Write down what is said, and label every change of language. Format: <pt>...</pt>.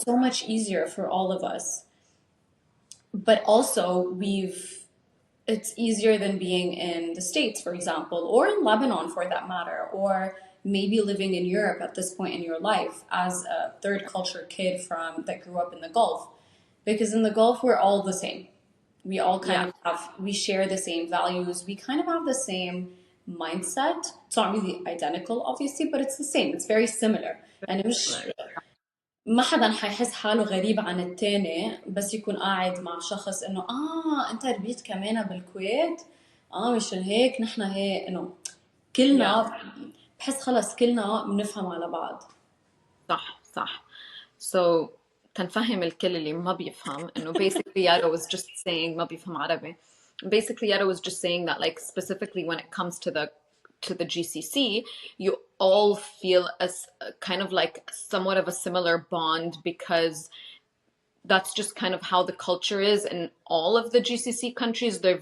<en>so much easier for all of us. But also, it's easier than being in the States, for example, or in Lebanon for that matter, or maybe living in Europe at this point in your life as a third culture kid from that grew up in the Gulf. Because in the Gulf, we're all the same. We all kind Yeah. of have, we share the same values. We kind of have the same mindset. It's not really identical, obviously, but it's the same. It's very similar.</en> <ar>يعني مش</ar> <en>Similar.</en> <ar>ما حدا حيحس حاله غريب عن التاني بس يكون قاعد مع شخص انه انت ربيت كمان بالكويت مشان هيك نحن هيك انه</ar> <en>Yeah.</en> <ar>كلنا بحس خلص كلنا بنفهم على بعض. صح صح.</ar> <en>So</en> <ar>تنفهم الكل اللي ما بيفهم إنه</ar> <en>basically Yara was just saying</en> <ar>ما بيفهم عربي.</ar> <en>Basically Yara was just saying that like specifically when it comes to the GCC, you all feel as kind of like somewhat of a similar bond because that's just kind of how the culture is in all of the GCC countries. They're</en>